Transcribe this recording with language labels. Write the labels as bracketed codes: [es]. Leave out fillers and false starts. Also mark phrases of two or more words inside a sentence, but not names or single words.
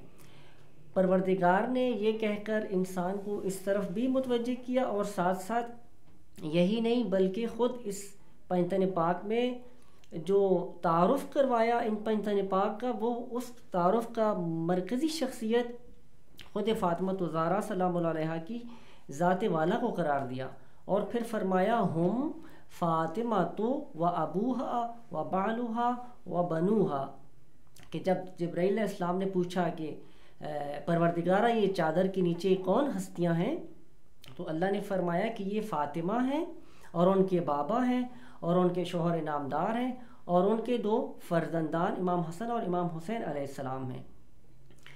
[ur] پروردگار نے یہ کہہ کر انسان کو اس طرف بھی متوجہ کیا، اور ساتھ ساتھ یہی نہیں بلکہ خود اس پنجتن پاک میں جو تعارف کروایا ان پنجتن پاک کا، وہ اس تعارف کا مرکزی شخصیت خود فاطمۃ الزہرا [ar] سلام اللہ علیہا [ur] کی ذات والا کو قرار دیا، اور پھر فرمایا [ar] ہم فاطمۃ و ابوہا و بعلہا و بنوہا، [ur] کہ جب جبرائیل [ar] علیہ السلام [ur] نے پوچھا کہ پروردگارہ یہ چادر کے نیچے کون ہستیاں ہیں، تو اللہ نے فرمایا کہ یہ فاطمہ ہیں اور ان کے بابا ہیں اور ان کے شوہر نامدار ہیں اور ان کے 2 فرزندان امام حسن اور امام حسین علیہ السلام ہیں.